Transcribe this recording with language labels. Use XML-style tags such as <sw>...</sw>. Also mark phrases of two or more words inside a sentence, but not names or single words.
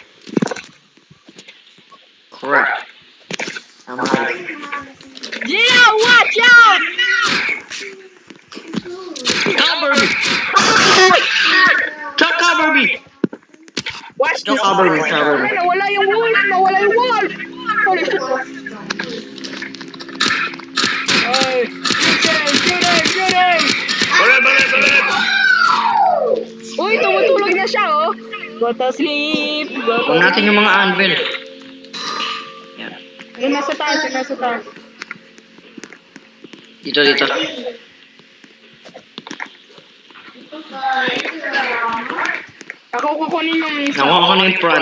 <tl>Crap. Tama.</tl> <en>Gino, watch out! Cover me! Chuck, cover me! Watch Chuck, this. cover me, cover me.</en> <tl>Ay, nawala yung wolf! Nawala yung wolf!</tl> <en>Holy shit.</en> <tl>Ay, shoot. Balit! Uy, tumutulog na siya, oh.</tl> <en>Go to sleep.</en> <tl>Huwag natin yung mga anvil. Yan. Yung nasa taas. Dito. Ako kukunin yung isa. Nakuha ko na yung front.</tl>